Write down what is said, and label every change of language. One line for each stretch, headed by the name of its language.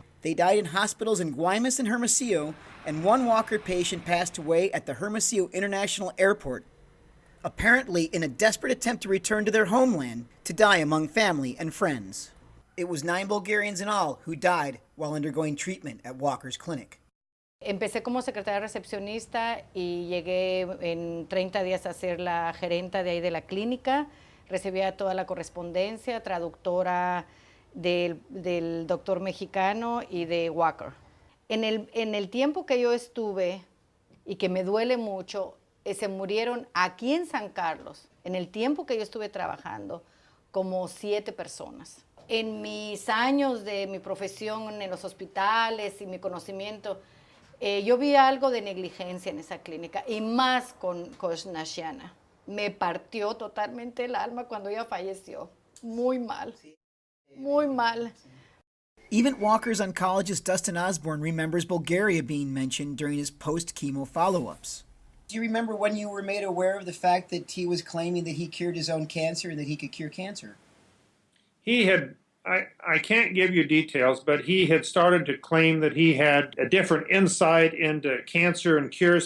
English: They died in hospitals in Guaymas and Hermosillo, and one Walker patient passed away at the Hermosillo International Airport, apparently in a desperate attempt to return to their homeland to die among family and friends. It was 9 Bulgarians in all who died while undergoing treatment at Walker's clinic.
Spanish: Empecé como secretaria recepcionista y llegué en 30 días a ser la gerenta de ahí de la clínica. Recibía toda la correspondencia, traductora del doctor mexicano y de Walker. En el tiempo que yo estuve y que me duele mucho, se murieron aquí en San Carlos, en el tiempo que yo estuve trabajando, como 7 personas. En mis años de mi profesión en los hospitales y mi conocimiento, yo vi algo de negligencia en esa clínica, y más con Nashiana. Me partió totalmente el alma cuando ella falleció. Muy mal. Muy mal.
English: Even Walker's oncologist Dustin Osborne remembers Bulgaria being mentioned during his post-chemo follow-ups. Do you remember when you were made aware of the fact that he was claiming that he cured his own cancer and that he could cure cancer? He had, I can't give you details, but he had started to claim that he had a different insight into cancer and cures.